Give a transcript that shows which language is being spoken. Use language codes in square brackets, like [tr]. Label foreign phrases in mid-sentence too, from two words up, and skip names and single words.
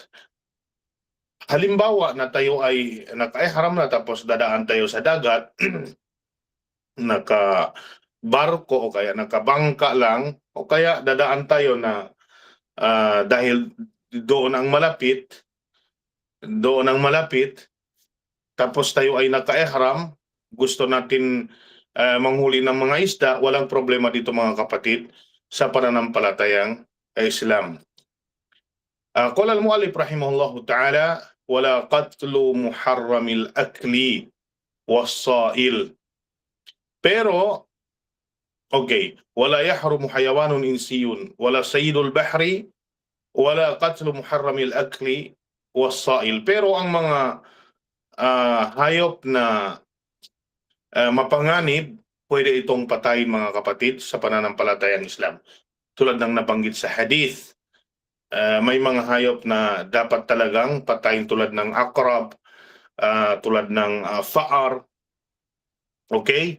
[tl] Halimbawa na tayo ay naka-ihram na tapos dadaan tayo sa dagat, naka-barko o kaya nakabangka lang, o kaya dadaan tayo na dahil doon ang malapit, tapos tayo ay naka-ihram, gusto natin manghuli ng mga isda, walang problema dito mga kapatid sa pananampalatayang Islam. [ar] قال المؤلف رحمه الله تعالى ولا قتل محرم الأكل والصائل. Pero, okay, ولا يحرم حيوان إنسي ولا صيد البحر ولا قتل محرم الأكل والصائل. [tl] Pero ang mga hayop na mapanganib, pwede itong patayin mga kapatid sa pananampalatayang Islam. Tulad ng nabanggit sa hadith, may mga hayop na dapat talagang patayin tulad ng akrab, tulad ng faar, okay?